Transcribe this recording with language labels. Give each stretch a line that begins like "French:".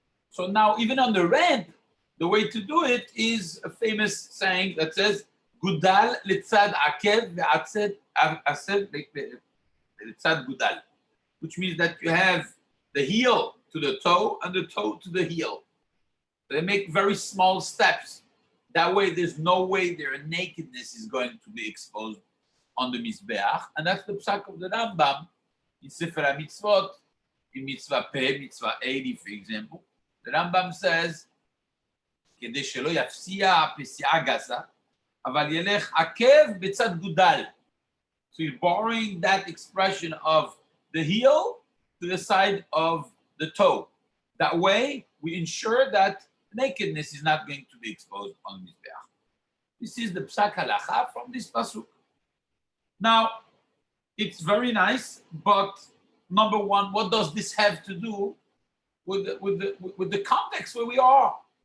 English: so now even on the ramp, the way to do it is a famous saying that says,
Hebrew: Gudal litzad akev ve'atzed ased litzad gudal,
English: which means that you have the heel to the toe and the toe to the heel. They make very small steps. That way, there's no way their nakedness is going to be exposed on the Mizbeach. And that's the psak of the Rambam in Sefer HaMitzvot, in Mitzvah Peh, Mitzvah 80, for example.
Hebrew: The Rambam says, כדי שלא יפסיע פסיעה גסה, אבל ילך עקב בצד גודל.
English: So he's borrowing that expression of the heel to the side of the toe. That way, we ensure that nakedness is not going to be exposed on the Mizbeach. This is the psak halacha from this pasuk. Now, it's very nice, but number one, what does this have to do with the context where we are?